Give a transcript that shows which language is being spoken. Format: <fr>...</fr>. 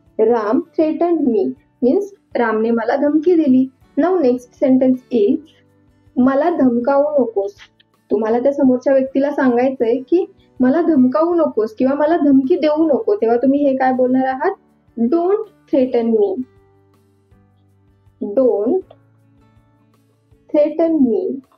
<mr>Ram</mr> <en>threatened me means</en> <mr>रामने मला धमकी दिली.</mr> <en>Now next sentence is</en> <mr>मला धमकावू नकोस. तुम्हाला त्या समोरच्या व्यक्तीला सांगायचंय की मला धमकावू नकोस किंवा मला धमकी देऊ नको तेव्हा तुम्ही हे काय बोलणार आहात?</mr> <en>Don't threaten me. Don't threaten me.</en>